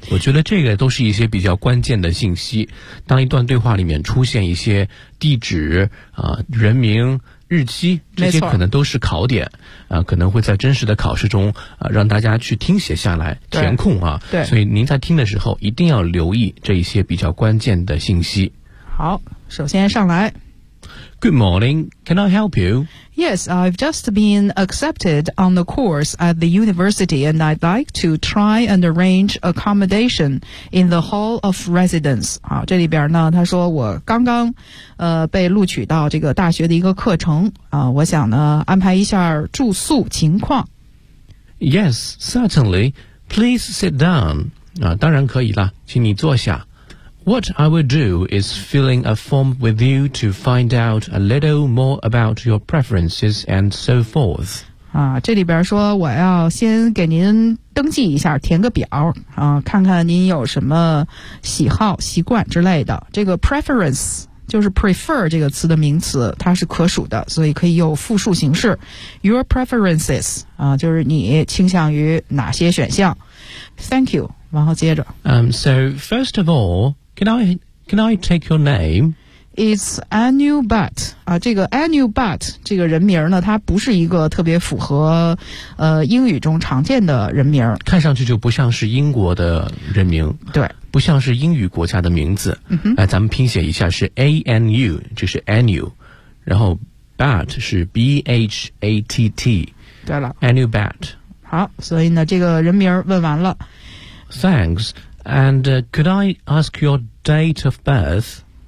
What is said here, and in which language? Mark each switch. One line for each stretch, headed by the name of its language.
Chinese: 我觉得这个都是一些比较关键的信息，当一段对话里面出现一些地址啊、人名、日期，这些可能都是考点啊、可能会在真实的考试中啊、让大家去听写下来填空啊。对，所以您在听的时候一定要留意这一些比较关键的信息。好，首先上来。
English: Good morning. Can I help you? Yes, I've just been accepted on the course at the university and I'd like to try and arrange accommodation in the hall of residence.
Chinese: 好，这里边呢，他说我刚刚被录取到这个大学的一个课程啊，我想呢安排一下住宿情况。
English: Yes, certainly. Please sit down.
Chinese: 啊，当然可以啦，请你坐下。
English: What I will do is filling a form with you to find out a little more about your preferences and so forth.
Chinese: 啊，这里边说我要先给您登记一下，填个表啊，看看您有什么喜好、习惯之类的。这个 preference 就是 prefer 这个词的名词，它是可数的，所以可以有复数形式。
English: Your preferences
Chinese: 啊，就是你倾向于哪些选项。
English: Thank you.
Chinese: 然后接着。
English: So first of all. Can I take your name? It's Anu Bhatt.
Chinese: 啊，这个 Anu Bhatt 这个人名呢，它不是一个特别符合英语中常见的人名。看上去就不像是英国的人名。对。不像是英语国家的名字。嗯、咱们拼写一下是 A-N-U, 就是 Anu, 然后 Bhatt 是 B-H-A-T-T。对了。
English: Anu Bhatt。
Chinese: 好，所以呢这个人名问完了。
English: Thanks. And could I ask your date of birth?